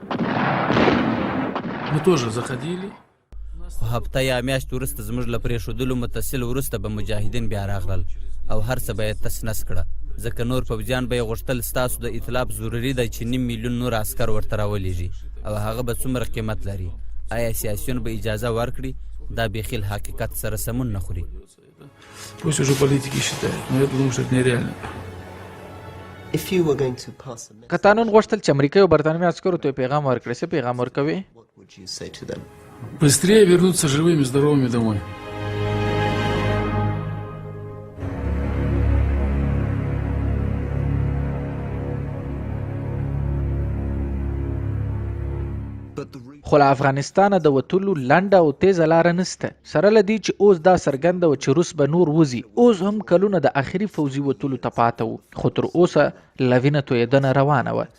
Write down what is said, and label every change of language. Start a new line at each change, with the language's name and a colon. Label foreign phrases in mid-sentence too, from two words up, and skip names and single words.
Pashto: خو هفته یا میاشت وروسته زموږ له پرېښودلو متصل وروسته به مجاهدین بیا راغلل او هر څه به یې تس نس کړه، ځکه نور پوځیان به یې غوښتل ستاسو د اطلاف ضروري ده چې 9 میلیون نور عسکر ورته راولېږي او هغه به څومره قیمت لري. آیا سیاسیون به اجازه ورکړي؟ دا بیخي له حقیقت سره سمون نه خوري.
Russian: Пусть уже политики считают, но я думаю, что это нереально.
Pashto: قطانون غوښتل چې امریکایي او برطانوي عسکرو ته پیغام ورکړي. څه پیغام ورکوي؟
Russian: Быстрее вернуться живыми, здоровыми домой.
Pashto: خو له افغانستانه د وتلو لنډه او تیزه لاره نسته. سره له دې چې اوس دا څرګنده وه چې روس به نور وځي. اوس هم کلونه د آخري فوځي وتلو ته پاته وو، خو تر اوسه له وینه تویېدنه روانه وه.